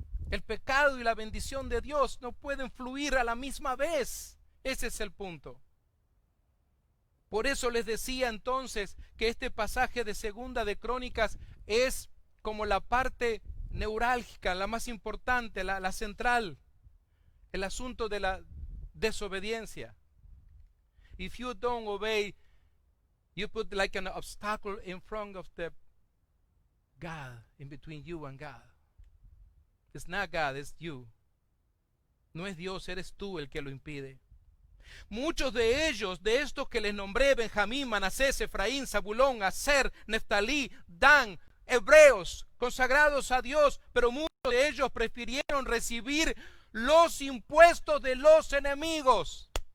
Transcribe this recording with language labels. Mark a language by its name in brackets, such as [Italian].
[Spanish] El pecado y la bendición de Dios no pueden fluir a la misma vez. Ese es el punto. Por eso les decía entonces que este pasaje de Segunda de Crónicas es como la parte neurálgica, la más importante, la central, el asunto de la desobediencia. [English] If you don't obey, you put like an obstacle in front of the God, in between you and God. It's not God, it's you. [Spanish] No es Dios, eres tú el que lo impide. Muchos de ellos, de estos que les nombré, Benjamín, Manasés, Efraín, Zabulón, Aser, Neftalí, Dan, hebreos, consagrados a Dios, pero muchos de ellos prefirieron recibir los impuestos de los enemigos.